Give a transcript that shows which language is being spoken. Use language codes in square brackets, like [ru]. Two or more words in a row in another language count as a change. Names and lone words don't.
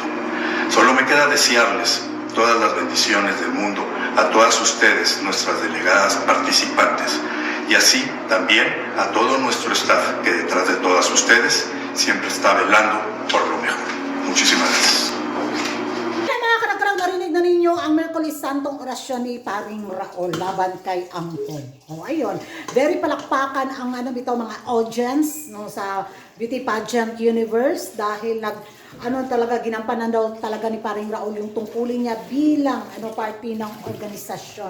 [es] Solo me queda desearles todas las bendiciones del mundo a todas ustedes, nuestras delegadas participantes, y así también a todo nuestro staff, que detrás de todas ustedes siempre está velando por lo mejor. Muchísimas gracias. [tl] Narinig na ninyo ang Merkulis Santong orasyon ni Paring Raul laban kay Angkol. O ayun, very palakpakan ang bitaw mga audience no, sa Beauty Pageant Universe, dahil talaga ginampanan daw talaga ni Paring Raul yung tungkulin niya bilang party ng organisasyon.